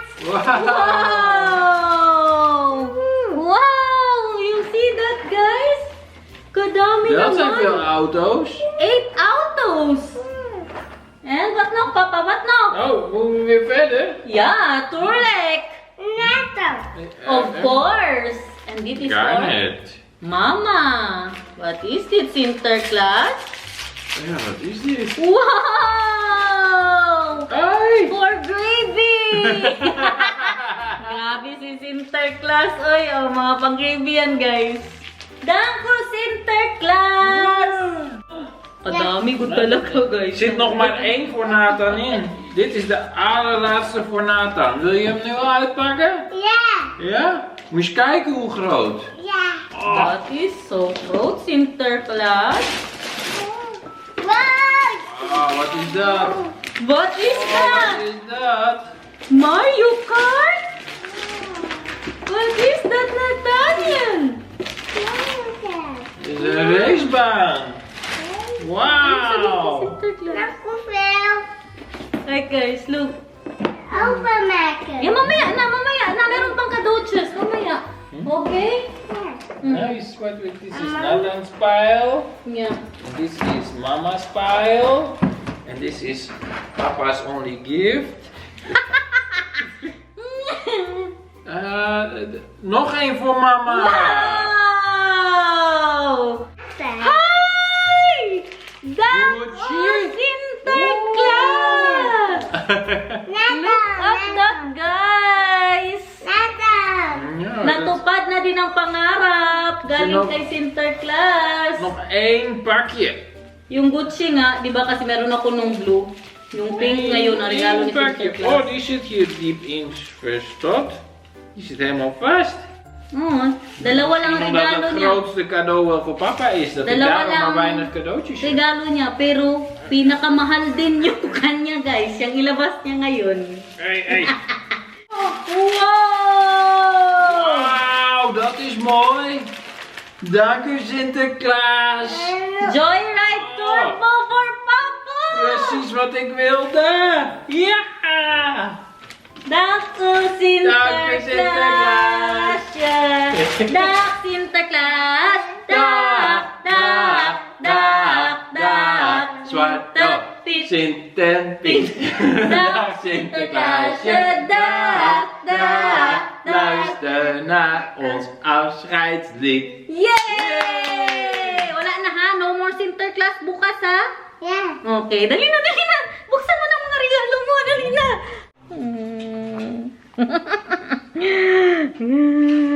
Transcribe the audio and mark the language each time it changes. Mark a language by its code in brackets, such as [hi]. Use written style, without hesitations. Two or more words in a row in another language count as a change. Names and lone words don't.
[en] Wow. Wow! Wow! You see that, guys? Kadami [nl] Dat zijn [tl] naman. [nl] veel auto's. [en] 8 autos. And what now, Papa? What now? [nl] Oh, moeten we weer verder? Ja, tuurlijk. Neto. [en] Of course. And this is for Garnet. Mama. What is it, Sinterklaas? [nl] Ja, wat is dit? Wow! Hey! [en] For gravy! [tl] Grabe si Sinterklaas. Oy, oh, mga pang-gravy yan, guys. Danko, Sinterklaas! Kadami ko talaga, guys. [nl] Er zit nog maar 1 voor Nathan in. Dit is de allerlaatste voor Nathan. Wil je hem nu al uitpakken? Ja. Ja? Moet je eens kijken hoe groot. Ja. [en] That is so groot, Sinterklaas. Wow. [nl] Oh, wat is dat? [en] What is Oh, that? [nl] wat is dat? Mario Kart? [en] What is that, Nathaniel? [nl] Dit is een racebaan. Wauw. Sinterklaas. Nog hoeveel? Kijk, [en] guys, look. [nl] Openmaken. Ja, [tl] mamaya na. Meron pang kadootjes. Mamaya. [en] Okay? Nice. What with this is Nathan's pile. Yeah. This is Mama's pile. And this is Papa's only gift. [nl] Nog één voor Mama. Wow! Hi! [en] That's Gucci. Sinterklaas! Look at that, guys! [nl] Ja, [tl] Natupad na din ang pangarap galing Sino- kay Sinterklaas. [nl] nog 1 pakje. [tl] Yung Gucci nga, di ba kasi meron ako nung blue. Yung pink ngayon, ang regalo ni [nl] Eén pakje. Oh, [tl] Sinterklaas. [nl] die zit hier diep in verstopt. Die zit helemaal vast. [tl] Dalawa lang ang [nl] Omdat [tl] regalo [nl] het [tl] niya. [nl] grootste cadeau wel voor papa is. Dat ik [tl] Dalawa [nl] daarom maar [tl] lang [nl] weinig cadeautjes heb. [tl] regalo niya, pero pinakamahal din yung kanya, guys. Yung ilabas niya ngayon. Hey, hey. Wow! [nl] Wauw, dat is mooi. Dank u Sinterklaas. [en] Joyride Turbo for Papa! [nl] Precies wat ik wilde. Ja. Dak Sinterklaas! Dak Sinterklaas! Dak! Zwarte Sint en Piet. Dag Sinterklaasje. Dag. Luister naar ons afscheidslied. Yay! [tl] Wala na ha? [en] No more Sinterklaas [tl] bukas ha? [nl] Ja. [tl] Okay, dali na. Buksan mo ng mga regalo mo, dali na.